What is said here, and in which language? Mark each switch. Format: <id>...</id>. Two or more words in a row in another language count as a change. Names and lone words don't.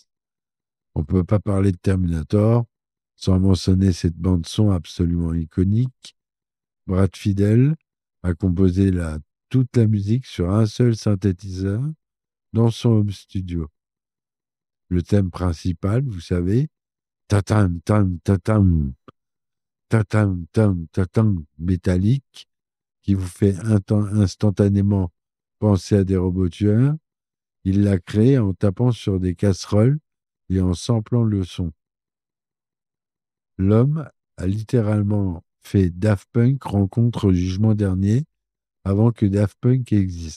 <fr>On ne peut pas parler de Terminator sans mentionner cette bande-son absolument iconique. Brad Fiedel a composé toute la musique sur un seul synthétiseur dans son</fr> <en>home studio.</en> <fr>Le thème principal, vous savez, tatam tam tatam, tatam tam tatam métallique, qui vous fait instantanément penser à des robots tueurs, il l'a créé en tapant sur des casseroles et en samplant le son. L'homme a littéralement fait Daft Punk rencontre au jugement dernier avant que Daft Punk existe.</fr>